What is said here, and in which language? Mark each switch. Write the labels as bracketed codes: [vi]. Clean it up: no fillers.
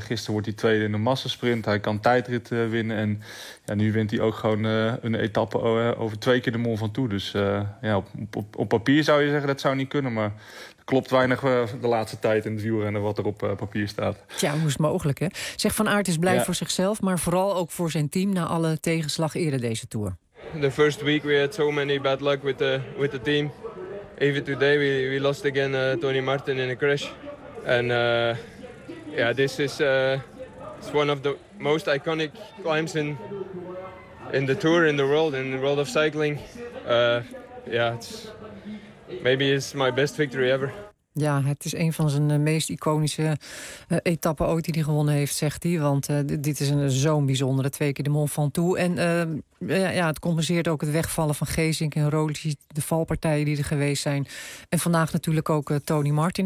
[nl] Gisteren wordt hij tweede in de massasprint. Hij kan tijdrit winnen. En ja, nu wint hij ook gewoon een etappe over 2 keer de Mont Ventoux. Dus ja, op papier zou je zeggen dat zou niet kunnen, maar klopt weinig de laatste tijd in het wielrennen wat er op papier staat. Tja, hoe is het mogelijk, hè? Zeg, Van Aert is blij voor zichzelf, maar vooral ook voor zijn team na alle tegenslag eerder deze Tour. [en] The first week we had so many bad luck with the team. Even today we lost again Tony Martin in a crash. And yeah, this is it's one of the most iconic climbs in the Tour, in the world of cycling. Maybe it's my best victory ever. [nl] Ja, het is een van zijn meest iconische etappen ooit die hij gewonnen heeft, zegt hij. Want dit is zo'n bijzondere 2 keer de Mont Ventoux. En het compenseert ook het wegvallen van Gesink en Roglic, de valpartijen die er geweest zijn. En vandaag natuurlijk ook Tony Martin.